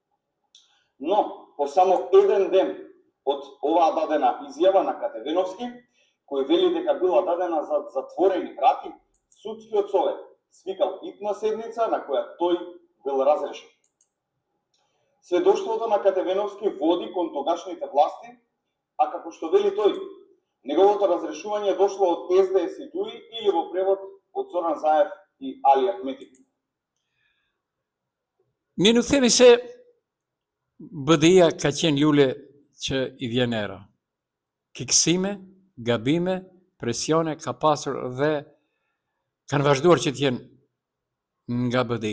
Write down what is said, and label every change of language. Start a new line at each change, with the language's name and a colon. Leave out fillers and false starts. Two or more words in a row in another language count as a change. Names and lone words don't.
Macedonian: Но, по само еден ден од оваа дадена изјава на Катевеновски, кој вели дека била дадена за затворени врати, судскиот совет свикал итна седница на која тој бил разрешен. Сведоштвото на Катевеновски води кон тогашните власти, а како што вели тој, неговото разрешување дошло од СДС и ДУИ или во превод од Зоран Заев и Али Ахмети.
Albanian: Ne nuk themi se BDI-a ka qenë lule që i vjen era. Kiksime, gabime, presione ka pasur dhe kanë vazhduar që t'jenë nga BDI.